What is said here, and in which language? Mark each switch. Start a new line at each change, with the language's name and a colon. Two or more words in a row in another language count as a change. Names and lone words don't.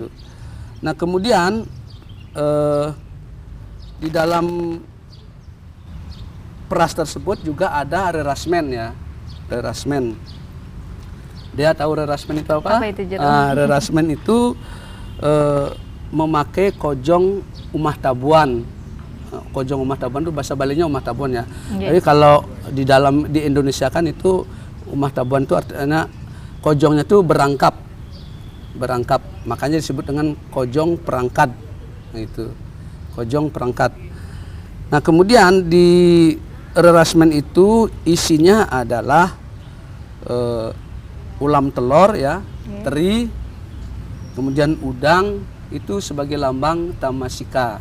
Indonesian: Nah, kemudian di dalam peras tersebut juga ada rerasmen ya. Rerasmen. Dia tahu rerasmen itu apa? Apa itu, Jero? Rerasmen itu memakai kojong
Balinese: umah tabuan.
Indonesian: Kojong
Balinese: umah tabuan
Indonesian: itu bahasa Balinya
Balinese: umah tabuan
Indonesian: ya. Jadi kalau di Indonesia kan itu
Balinese: umah tabuan
Indonesian: itu artinya kojongnya itu berangkap. Makanya disebut dengan kojong perangkat. Nah, itu. Kojong perangkat. Nah, kemudian di rerasmen itu isinya adalah ulam telur ya, teri, kemudian udang itu sebagai lambang tamasika.